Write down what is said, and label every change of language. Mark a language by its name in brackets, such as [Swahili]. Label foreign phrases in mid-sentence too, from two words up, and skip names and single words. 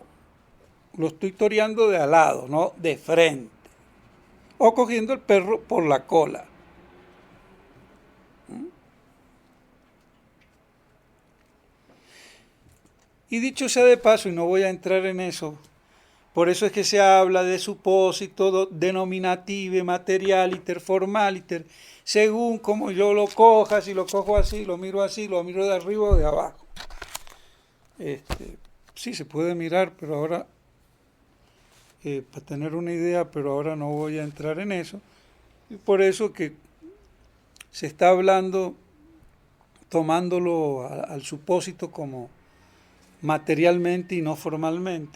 [Spanish] Lo estoy toreando de al lado, no de frente. O cogiendo el perro por la cola. Y dicho sea de paso, y no voy a entrar en eso, por eso es que se habla de supósito [Latin] denominative, materialiter, formaliter, [Spanish] según como yo lo coja, si lo cojo así, lo miro de arriba o de abajo. Sí, se puede mirar, pero ahora, para tener una idea, pero ahora no voy a entrar en eso. Y por eso que se está hablando, tomándolo al supósito como materialmente y no formalmente.